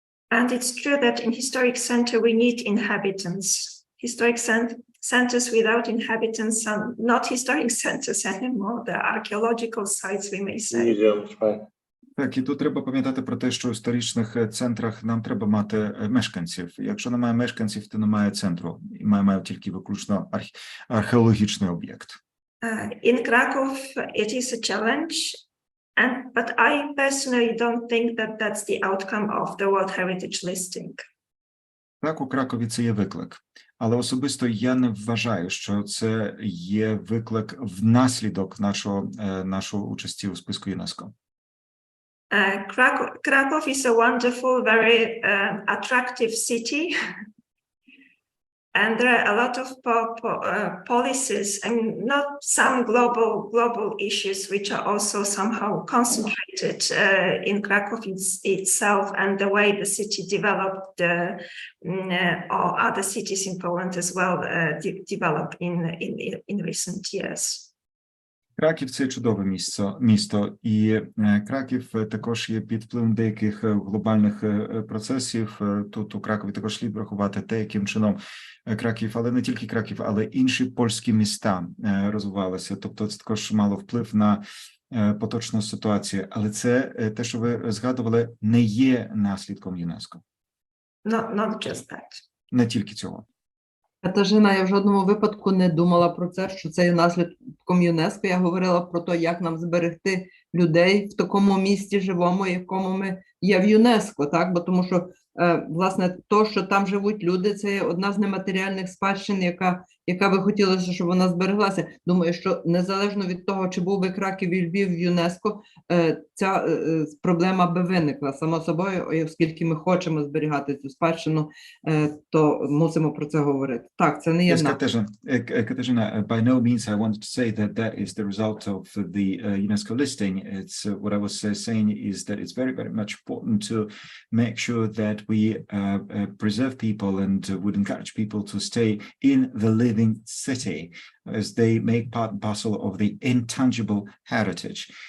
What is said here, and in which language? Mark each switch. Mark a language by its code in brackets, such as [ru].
[en] And it's true that in historic center we need inhabitants. Historic centers without inhabitants are not historic centers anymore. They're archaeological sites, we may say. Museums, right? [uk] Так, і тут треба пам'ятати про те, що в історичних центрах нам треба мати мешканців. Якщо немає мешканців, то немає центру. І маємо тільки виключно археологічний об'єкт. [en] In Krakow, it is a challenge. But I personally don't think that that's the outcome of the World Heritage listing. [uk] Так, у Кракові це є виклик. Але особисто я не вважаю, що це є виклик внаслідок нашого участі у списку ЮНЕСКО. [en] Krakow is a wonderful, very attractive city. And there are a lot of policies and not some global issues which are also somehow concentrated in Krakow itself, and the way the city developed, or other cities in Poland as well developed in recent years. [uk] Краків – це чудове місто, і Краків також є під впливом деяких глобальних процесів. Тут у Кракові також слід врахувати те, яким чином Краків, але не тільки Краків, але інші польські міста розвивалися. Тобто це також мало вплив на поточну ситуацію. Але це, те, що ви згадували, не є наслідком ЮНЕСКО. [en] Not just that. [uk] Не тільки цього. Катажина, я в жодному випадку не думала про це, що це є наслідком ЮНЕСКО. Я говорила про те, як нам зберегти людей в такому місті живому, якому ми є в ЮНЕСКО, так? Бо тому що, власне, то, що там живуть люди, це є одна з нематеріальних спадщин, яка би хотілося, щоб вона збереглася. Думаю, що незалежно від того, чи був би Краків і Львів в ЮНЕСКо, ця проблема би виникла само собою, оскільки ми хочемо зберігати цю спадщину, то мусимо про це говорити. Так, це не є [en] Katarzyna, by no means I wanted to say that that is the result of the UNESCO listing. It's what I was saying is that it's very, very much important to make sure that we preserve people and would encourage people to stay in the living city as they make part and parcel of the intangible heritage.